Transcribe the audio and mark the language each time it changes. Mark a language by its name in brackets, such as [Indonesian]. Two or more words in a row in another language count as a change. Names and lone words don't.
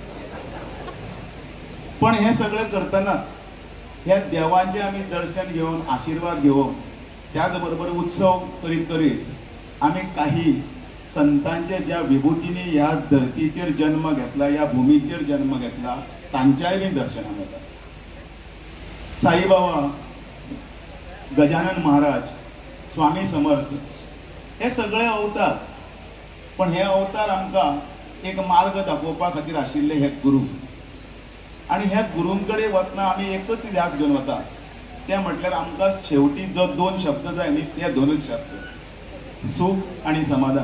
[Konkani] पण हे सगळें करतना ह्या देवांचे आमी दर्शन घेवन आशिर्वाद घेवप, त्याच बरोबर उत्सव करीत करीत आमी काही संतांचे ज्या विभुतींनी ह्या धर्तीचेर जन्म घेतला, ह्या भुमीचेर जन्म घेतला, तांच्याय बी दर्शनाक येता. साईबाबा, गजानन महाराज, स्वामी समर्थ हे सगळे अवतार, पण हे अवतार आमकां एक मार्ग दाखोवपा खातीर आशिल्ले हे गुरू. आणि ह्या गुरूंकडे वतना आमी एकच ध्यास घेवन वता, ते म्हटल्यार आमकां शेवटी जो 2 शब्द जाय न्ही, ते 2च शब्द, सूख आणि समाधान.